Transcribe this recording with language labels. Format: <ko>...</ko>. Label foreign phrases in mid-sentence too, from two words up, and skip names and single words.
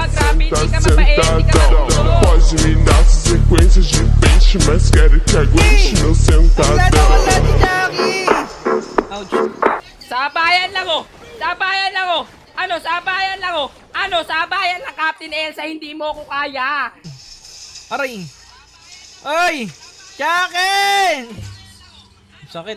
<tl>Grabe, hindi ka mabait, hindi ka marunong.</tl> <pt>Pode me dar sequências de peixe, mas quero que aguente meu sentadão.</pt> <tl>Wala si Jackie!</tl> <en>Ouch.</en> <tl>Sabayan lang oh! Sabayan lang oh! Ano, sabayan lang oh! Ano, sabayan lang, Captain Elsa, hindi mo ko kaya! Aray! Ay! Jackie! Sakit.</tl>